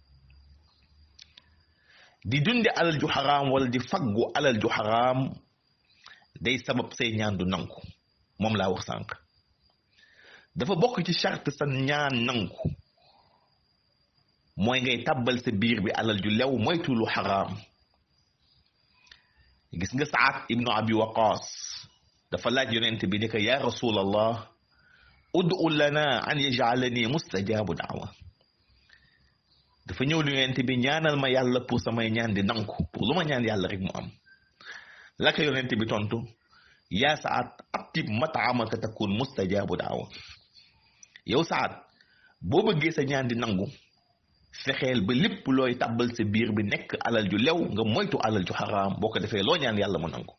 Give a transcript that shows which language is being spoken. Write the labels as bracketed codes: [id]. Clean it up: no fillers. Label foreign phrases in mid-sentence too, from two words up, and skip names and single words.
[wo] di dunde alal ju xaraam wala di faggu alal ju xaraam day sabab say ñaan du nangu moom laa wax sànq dafa bokk ci charte sa ñaan nangu mooy ngay tàbbal sa biir bi alal ju lew moytu lu xaraam. gis nga Saad ibnu Abi Waqaas dafa laaj yonent bi ne ko [ar] يا رسول الله ادع لنا أن يجعلني مستجاب الدعوة [wo] dafa ñëw lu yonent bi ñaanal ma yàlla pour samay ñaan di nangu pour lu ma ñaan yàlla rek mu am. la ko yonent bi tontu [ar] يا سعد أطب مطعمك تكن مستجاب الدعوة [wo] yow Saad boo bëggee sa ñaan di nangu fexeel ba lépp looy tàbbal sa biir bi nekk alal ju lew nga moytu alal ju xaraam boo ko defee loo ñaan yàlla mu nangu.